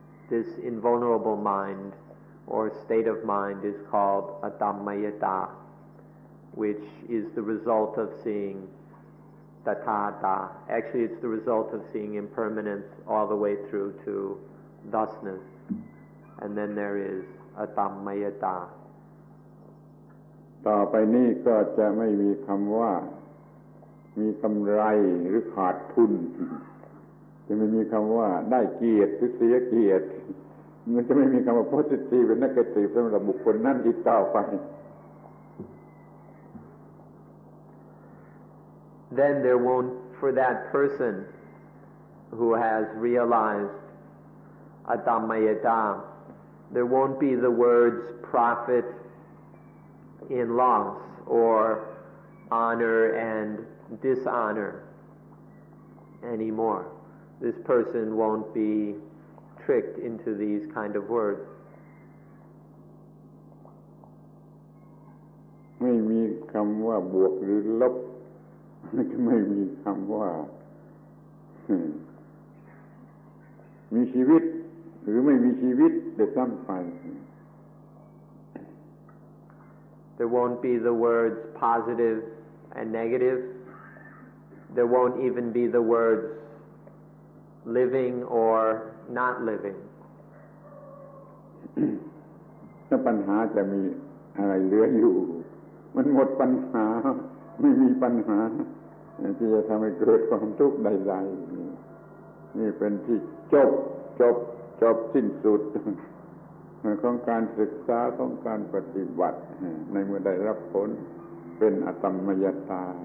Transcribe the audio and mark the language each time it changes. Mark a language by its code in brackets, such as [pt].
[en] This invulnerable mind or state of mind is called atamayata, which is the result of seeing tathata. Actually, it's the result of seeing impermanence all the way through to thusness. And then there is atamayata. [th] ต่อไปนี้ก็จะไม่มีคำว่ามีกำไรหรือขาดทุนจะไม่มีคำว่าได้เกียรติหรือเสียเกียรติมันจะไม่มีคำว่า positive หรือ negative สำหรับบุคคลนั้นอีกต่อไป [en] Then there won't, for that person who has realized atamayata, there won't be the words profit in loss or honor and dishonor anymore. This person won't be tricked into these kind of words. [th] ไม่มีคำว่าบวกหรือลบไม่มีคำว่ามีชีวิตหรือไม่มีชีวิตเดี๋ยวซ้ำไป [en] There won't be the words positive and negative. There won't even be the words living or not living. [th] ถ้าปัญหาจะมีอะไรเหลืออยู่มันหมดปัญหาไม่มีปัญหาที่จะทำให้เกิดความทุกข์ใดๆนี่เป็นที่จบสิ้นสุดของการศึกษาของการปฏิบัติในเมื่อได้รับผลเป็นอตัมมยตา